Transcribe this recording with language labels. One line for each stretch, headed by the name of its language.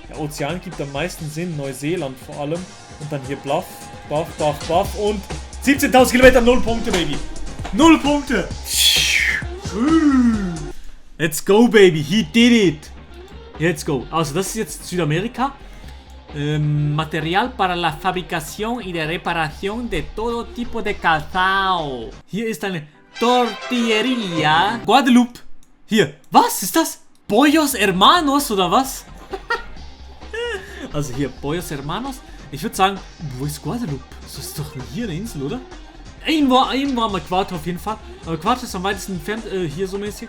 German: Der Ozean gibt am meisten Sinn. Neuseeland vor allem. Und dann hier Bluff. Und 17.000 Kilometer, 0 Punkte, Baby. 0 Punkte.
English: Let's go, Baby. He did it. Let's go.
German: Also das ist jetzt Südamerika.
Spanish: Material para la fabricación y de reparación de todo tipo de calzado.
German: Hier ist eine Tortilleria. Guadeloupe. Hier. Was ist das? Pollos Hermanos oder was? Also hier, Pollos Hermanos. Ich würde sagen, wo ist Guadeloupe? Das ist doch hier eine Insel, oder? Irgendwo am Äquator auf jeden Fall. Aber Äquator ist am weitesten entfernt, hier so mäßig.